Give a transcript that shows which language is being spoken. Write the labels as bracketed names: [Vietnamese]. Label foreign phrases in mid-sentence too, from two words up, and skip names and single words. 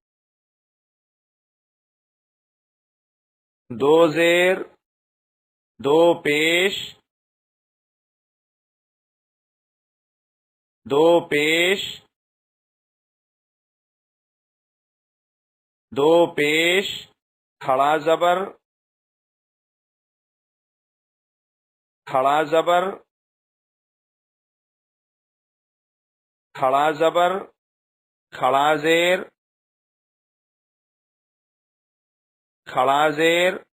[Urdu] دو زیر دو پیش دو پیش دو پیش کھڑا زبر کھڑا زبر کھڑا زبر کھڑا زیر کھڑا زیر